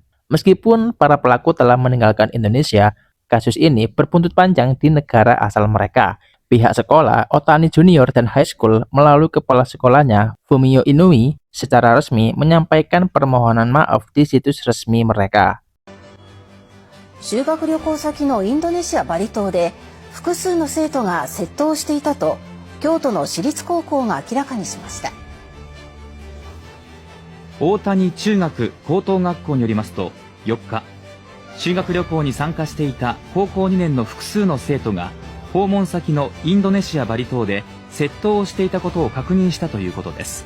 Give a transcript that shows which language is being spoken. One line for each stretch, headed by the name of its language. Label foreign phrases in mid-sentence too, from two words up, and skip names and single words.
Indonesian: Meskipun para pelaku telah meninggalkan Indonesia, kasus ini berbuntut panjang di negara asal mereka. Pihak sekolah, Otani Junior dan High School, melalui kepala sekolahnya, Fumio Inui, secara resmi menyampaikan permohonan maaf di situs resmi mereka.
Japanese: 修学旅行先のインドネシア・バリ島で複数の生徒が窃盗していたと京都の私立高校が明らかにしました。大谷中学高等学校によりますと、4日修学旅行に参加していた高校2年の複数の生徒が訪問先のインドネシア・バリ島で窃盗をしていたことを確認したということです。